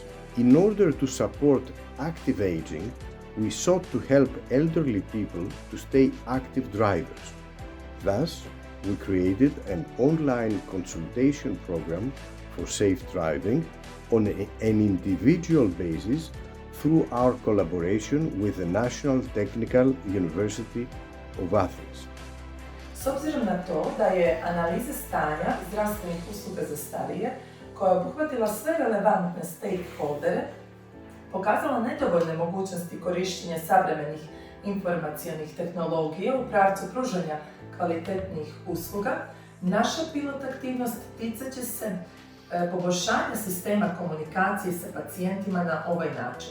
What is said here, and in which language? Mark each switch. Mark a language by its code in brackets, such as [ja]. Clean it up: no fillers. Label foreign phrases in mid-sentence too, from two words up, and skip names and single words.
[en] In order to support active aging, we sought to help elderly people to stay active drivers. Thus, we created an online consultation program for safe driving on an individual basis through our collaboration with the National Technical University of Athens. [bs] S obzirom na to da je analiza stanja zdravstvenih usluga za starije, koja je obuhvatila sve relevantne stakeholdere, pokazala nedovoljne mogućnosti korištenja savremenih informacionih tehnologija u pravcu pružanja kvalitetnih usluga, naša pilot aktivnost ticat će se poboljšanja sistema komunikacije sa pacijentima na ovaj način.